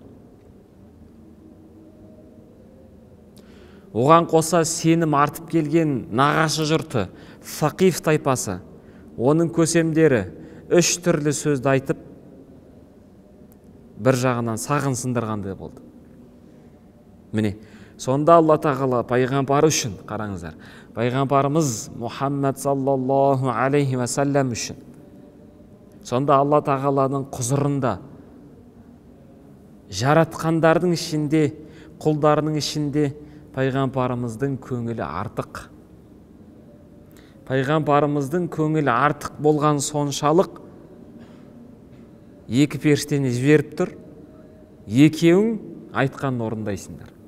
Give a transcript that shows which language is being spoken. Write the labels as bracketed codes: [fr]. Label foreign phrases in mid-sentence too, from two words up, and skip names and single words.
[kk] Оған қоса сенім артып келген нағашы жұрты, Сақиф тайпасы, оның көсемдері үш түрлі сөзді айтып, бір жағынан сағын сындырғандай болды. Міне, сонда Алла тағала пайғамбар үшін, қараңыздар, пайғамбарымыз Мұхаммад [ar] صلى الله عليه وسلم [kk] үшін, сонда Алла тағаланың құзырында, жаратқандардың ішінде, құлдарының ішінде пайғамбарымыздың көңілі артық. Пайғамбарымыздың көңілі артық болған соншалық екі періштені жіберіп тұр, екеуің айтқан орындайсыңдар.